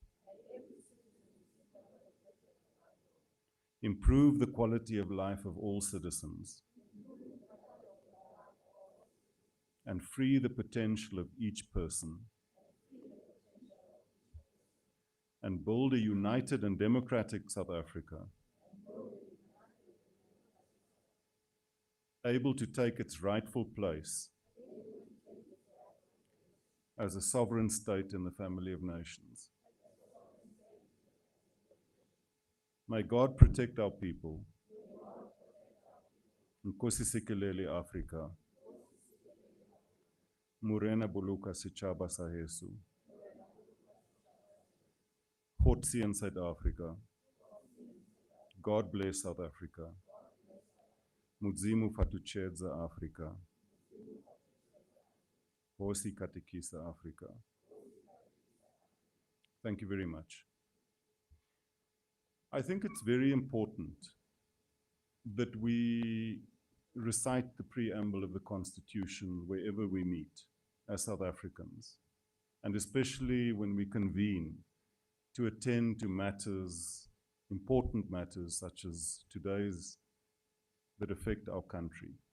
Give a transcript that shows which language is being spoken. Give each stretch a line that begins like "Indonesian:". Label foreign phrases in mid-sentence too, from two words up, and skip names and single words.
English: Improve the quality of life of all citizens and free the potential of each person, and build a united and democratic South Africa, able to take its rightful place as a sovereign state in the family of nations. May God protect our people.
Xhosa: Nkosi sikelele Afrika.
Southern Sotho: Murena buluka sichaba sahesu.
Afrikaans: Hotsi in South Africa.
English: God bless South Africa.
Venda: Mudzimu fatuchedza Africa.
Tsonga: Hosi katikisa Africa.
English: Thank you very much. I think it's very important that we recite the preamble of the Constitution wherever we meet as South Africans, and especially when we convene to attend to matters, important matters such as today's, that affect our country.